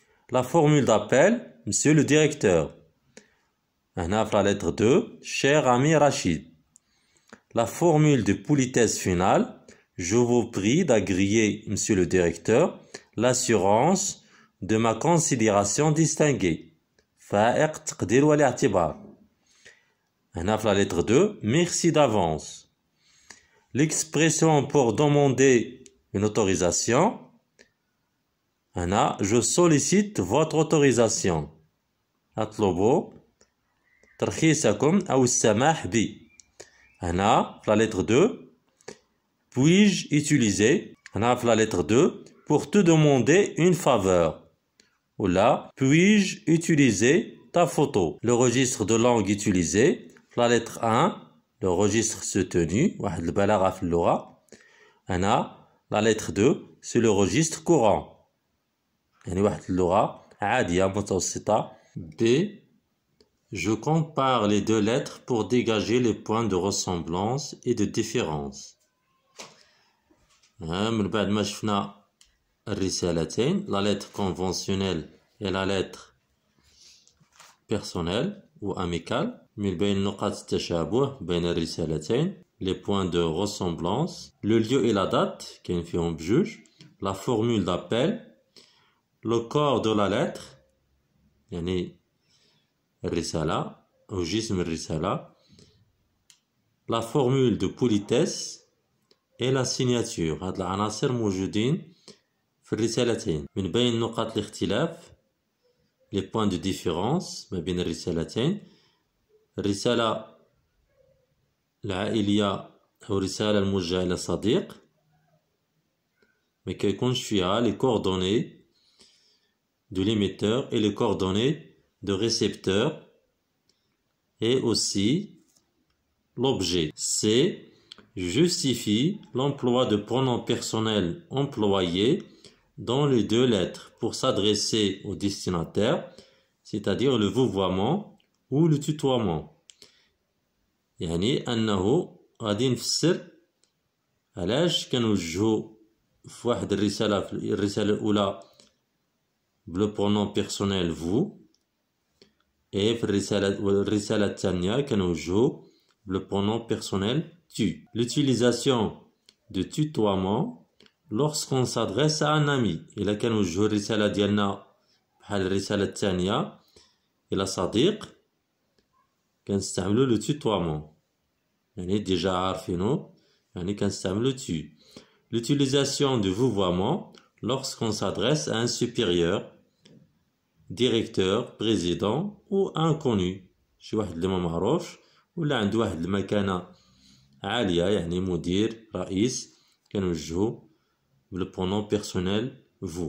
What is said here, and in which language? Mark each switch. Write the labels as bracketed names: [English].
[French] La formule d'appel Monsieur le directeur. [Arabic] هنا في [French] la lettre 2 cher ami Rachid. La formule de politesse finale je vous prie d'agréer Monsieur le directeur l'assurance de ma considération distinguée. [Arabic] فائق التقدير والاعتبار. هنا في [French] la lettre 2 merci d'avance. L'expression pour demander une autorisation. هنا je sollicite votre autorisation. [Arabic] أطلب ترخيصكم أو السماح بي. هنا في [French] la lettre 2 puis-je utiliser [Arabic] هنا في [French] la lettre 2 pour te demander une faveur ou là puis-je utiliser ta photo. Le registre de langue utilisé la lettre 1 le registre soutenu [Arabic] واحد البلاغة في اللغة. [French] هنا la lettre 2 c'est le registre courant [Arabic] يعني واحد اللغة عادية متوسطة. [French] B je compare les deux lettres pour dégager les points de ressemblance et de différence. [Arabic] من بعد ما شفنا الرسالتين [French] la lettre conventionnelle et la lettre personnelle ou amicale. [Arabic] من بين نقاط التشابه بين الرسالتين [French] les points de ressemblance le lieu et la date [Arabic] كاين فيهم بجوج [French] la formule d'appel le corps de la lettre [Arabic] يعني الرسالة أو جسم الرسالة [French] la formule de politesse et la signature. [Arabic] هاد العناصر موجودين في الرسالتين. من بين نقاط الاختلاف [French] les points de différence [Arabic] ما بين الرسالتين الرسالة العائلية أو الرسالة الموجهة إلى صديق ما كيكونش فيها [French] les coordonnées de l'émetteur et les coordonnées de récepteur et aussi l'objet. C justifie l'emploi de pronoms personnels employés dans les deux lettres pour s'adresser au destinataire, c'est-à-dire le vouvoiement ou le tutoiement. [Arabic] يعني أنه غادي نفسر علاش كنوجهو في واحد الرسالة في الرسالة الأولى بلو [French] pronom personnel vous [Arabic] et في الرسالة الثانية كنوجهو بلو [French] pronom personnel tu. L'utilisation de tutoiement lorsqu'on s'adresse à un ami. [Arabic] إلا كنوجهو الرسالة ديالنا بحال الرسالة الثانية إلى صديق كنستعملو لو tutoiement يعني ديجا عارفينو يعني كنستعملو tu. [French] L'utilisation de vouvoiement lorsqu'on s'adresse à un supérieur directeur président ou inconnu [Arabic] شي واحد اللي ما معروفش ولا عنده واحد المكانة عالية يعني مدير رئيس كنوجهو بالبرونون بيرسونيل vous.